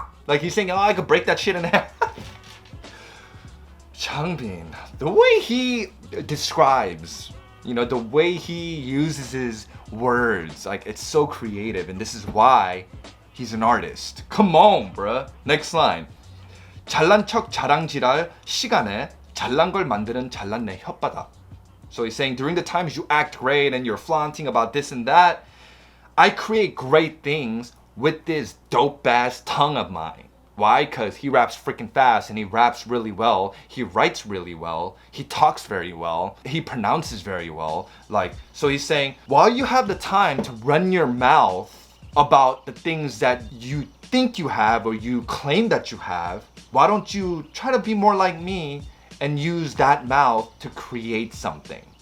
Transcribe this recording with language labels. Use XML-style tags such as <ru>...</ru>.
<en>Like, he's saying, oh, I could break that shit in half. Changbin, the way he describes, you know, the way he uses his words, like, it's so creative, and this is why he's an artist. Come on, bruh. Next line.</en> <ko>잘난 척 자랑질할 시간에 잘난 걸 만드는 잘난 내 혓바닥.</ko> <en>So he's saying during the times you act great and you're flaunting about this and that, I create great things with this dope ass tongue of mine. Why? Because he raps freaking fast and he raps really well. He writes really well. He talks very well. He pronounces very well. Like, so he's saying, while you have the time to run your mouth about the things that you think you have or you claim that you have, why don't you try to be more like me and use that mouth to create something?</en>